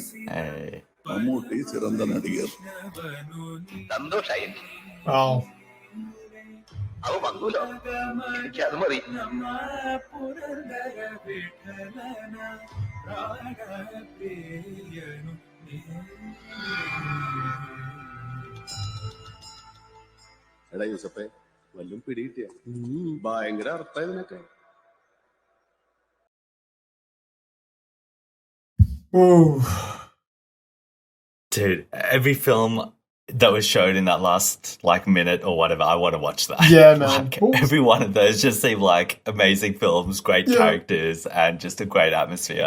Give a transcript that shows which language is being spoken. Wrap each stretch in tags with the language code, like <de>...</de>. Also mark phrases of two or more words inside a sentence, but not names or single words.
<en>Hey.</en> <ta>மம்மூட்டி சிறந்த நடிகர்.</ta> <ml>സന്തോഷായി.</ml> <en>Wow.</en> <ml>അവ വന്നൂലോ, എനിക്ക് അത് മതി. എടാ യൂസഫേ, വല്ലും പിടികിട്ടിയ ഭയങ്കര അർത്ഥം ഇതിനൊക്കെ.</ml> <en>Ooh. Dude, every film that was showed in that last minute or whatever, I want to watch that. Yeah, man. Every one of those just seem like amazing films, great characters, and just a great atmosphere.</en>